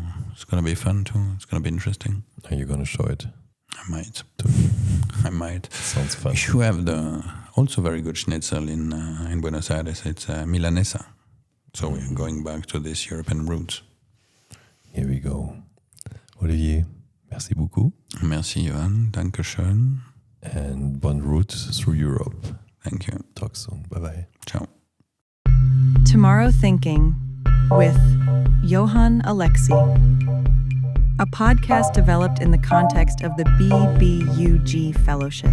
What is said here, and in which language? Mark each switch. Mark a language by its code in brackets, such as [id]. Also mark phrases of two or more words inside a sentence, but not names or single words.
[en] It's going to be fun too. It's going to be interesting. Are you going to show it? I might. To me? I might. Sounds fun. You have the also very good schnitzel in Buenos Aires. It's Milanesa. So we're going back to this European roots. Here we go. [fr] Olivier, merci beaucoup. Merci, [de] Johann. Danke schön. [en] And [fr] bonne route [en] through Europe. Thank you. Talk soon. Bye-bye. Ciao. Tomorrow Thinking with Johann Alexis, a podcast developed in the context of the BBUG Fellowship.